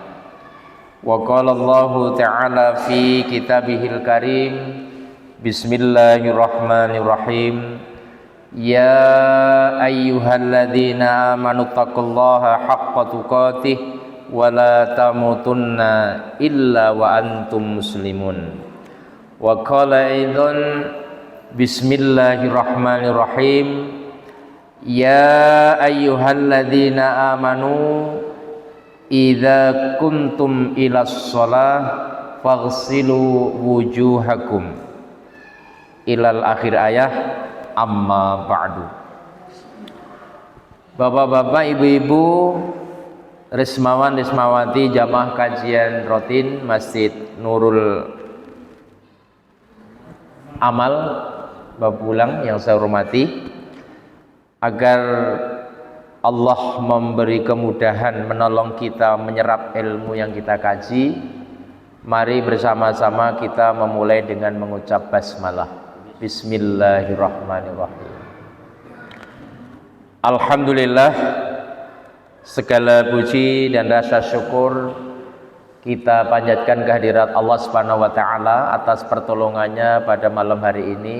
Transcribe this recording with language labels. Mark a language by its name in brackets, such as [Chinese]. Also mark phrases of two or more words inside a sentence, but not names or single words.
[Arabic] وقال الله تعالى في كتابه الكريم، بسم الله الرحمن الرحيم، يا أيها الذين آمنوا اتقوا الله حق تقاته ولا تموتن إلا وأنتم مسلمون. وقال أيضا، بسم الله الرحمن الرحيم, يا أيها الذين آمنوا إذا كنتم إلى الصلاة فاغسلوا وجوهكم إلى آخر آية. أما بعد. [Indonesian] Bapak-bapak, ibu-ibu, rismawan rismawati jamaah kajian rutin Masjid Nurul Amal Bapulang yang saya hormati, agar Allah memberi kemudahan menolong kita menyerap ilmu yang kita kaji, mari bersama-sama kita memulai dengan mengucap basmalah. Bismillahirrahmanirrahim. Alhamdulillah, segala puji dan rasa syukur kita panjatkan kehadirat Allah [Arabic] سبحانه وتعالى [Indonesian] atas pertolongannya pada malam hari ini.